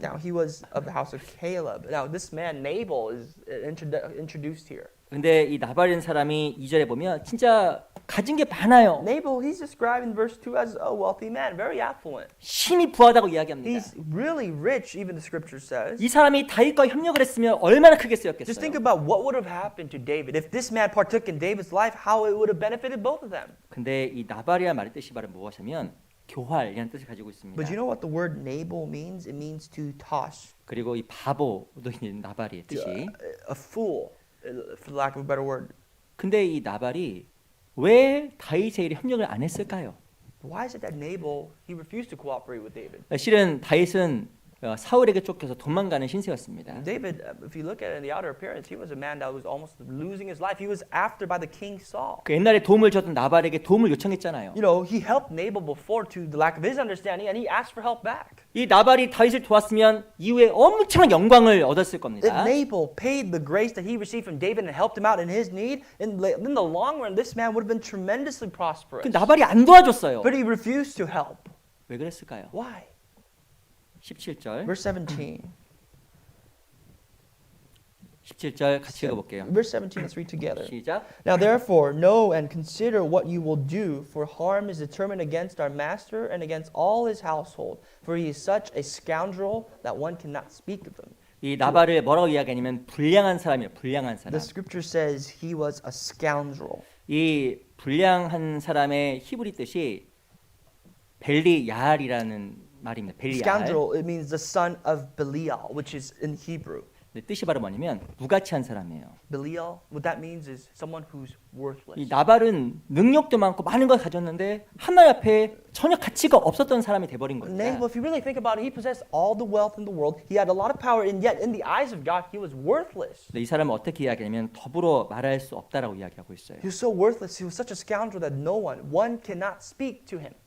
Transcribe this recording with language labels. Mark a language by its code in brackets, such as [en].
[en] Now he was of the house of Caleb. Now this man Nabal is introduced here. [ko] 근데 이 나발이라는 사람이 2절에 보면 진짜 가진 게 많아요. [en] Nabal, he's described in verse 2 as a wealthy man, very affluent. [ko] 심히 부하다고 이야기합니다. [en] He's really rich, even the scripture says. [ko] 이 사람이 다윗과 협력을 했으면 얼마나 크게 [en] Just think about what would have happened to David. If this man partook in David's life, how it would have benefited both of them. [ko] 근데 이 나발이라는 말의 뜻이 바로 무엇이냐면 교활이라는 뜻을 가지고 있습니다. [en] But you know what the word Nabal means? It means to toss. [ko] 그리고 이 바보도 있는 나발의 뜻이. [en] A fool, for lack of a better word. [ko] 근데 이 나발이 왜 다윗의 일에 협력을 안 했을까요? [en] Why is it that Nabal, he refused to cooperate with David? [ko] 실은 다윗은 사울에게 쫓겨서 도망가는 신세였습니다. [en] David, if you look at it in the outer appearance, he was a man that was almost losing his life. He was after by the king Saul. [ko] 그 옛날에 도움을 줬던 나발에게 도움을 요청했잖아요. [en] You know, he helped Nabal before to the lack of his understanding, and he asked for help back. [ko] 이 나발이 다윗을 도왔으면 이후에 엄청난 영광을 얻었을 [en] If [ko] 겁니다. [en] Nabal paid the grace that he received from David and helped him out in his need, in the long run, this man would have been tremendously prosperous. [ko] 그 나발이 안 도와줬어요. [en] But he refused to help. [ko] 왜 그랬을까요? [en] Why? [ko] 17절. [en] Verse 17. [ko] 17절 같이 읽어볼게요. [en] Verse 17, let's read together. [ko] 시작. [en] Now therefore, know and consider what you will do, for harm is determined against our master and against all his household, for he is such a scoundrel that one cannot speak of him. [ko] 이 나발을 뭐라고 이야기하냐면 불량한 사람이에요. 불량한 사람. [en] The scripture says he was a scoundrel. [ko] 이 불량한 사람의 히브리 뜻이 벨리야알이라는 말입니다. 벨리야알. [en] Scoundrel, it means the son of Belial, which is in Hebrew. [ko] 뜻이 바로 뭐냐면 무가치한 사람이에요. [en] Belial, what that means is someone who's 이 worthless. [ko] 나발은 능력도 많고 많은 걸 가졌는데 하나님 앞에 전혀 가치가 없었던 사람이 돼버린 겁니다. [en] Nabal, if you really think about it, he possessed all the wealth in the world. He had a lot of power, and yet in the eyes of God, he was worthless. [ko] 이 사람은 어떻게 이야기하냐면 더불어 말할 수 없다라고 이야기하고 있어요. [en] He was so worthless. He was such a scoundrel that one cannot speak to him.